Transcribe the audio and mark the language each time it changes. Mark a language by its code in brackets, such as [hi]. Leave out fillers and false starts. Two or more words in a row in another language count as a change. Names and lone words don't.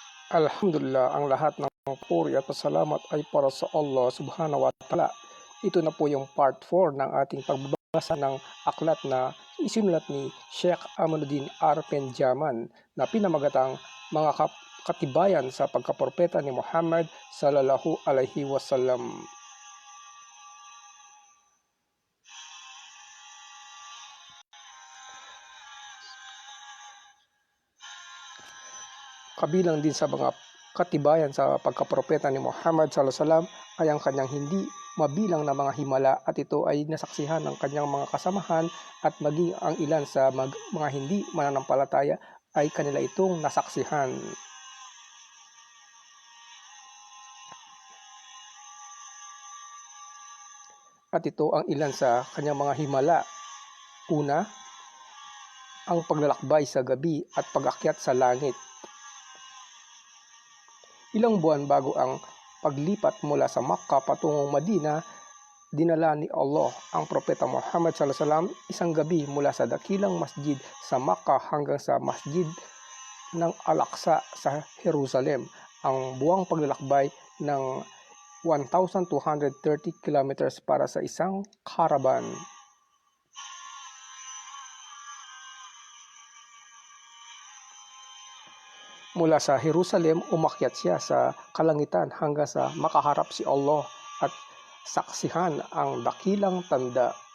[tl] Alhamdulillah, ang lahat ng puri at pasalamat ay para sa Allah [ar] سبحانه وتعالى. [tl] Ito na po yung part 4 ng ating pagbabasa ng aklat na isinulat ni Sheikh Amaluddin R. Penjaman na pinamagatang mga katibayan sa pagkapropeta ni Muhammad [ar] صلى الله عليه وسلم. [tl] Kabilang din sa mga katibayan sa pagkapropeta ni Muhammad [ar] صلى الله عليه وسلم [tl] ay ang kanyang hindi mabilang na mga himala, at ito ay nasaksihan ng kanyang mga kasamahan, at maging ang ilan sa mga hindi mananampalataya ay kanila itong nasaksihan. At ito ang ilan sa kanyang mga himala. Una, ang paglalakbay sa gabi at pag-akyat sa langit. Ilang buwan bago ang paglipat mula sa Makkah patungong Madina, dinala ni Allah ang propeta Muhammad [ar] صلى الله عليه وسلم [tl] isang gabi mula sa dakilang masjid sa Makkah hanggang sa masjid ng Al-Aqsa sa Jerusalem. Ang buwang paglalakbay ng 1,230 kilometers para sa isang caravan. Mula sa Jerusalem, umakyat siya sa kalangitan hanggang sa makaharap si Allah at saksihan ang dakilang tanda.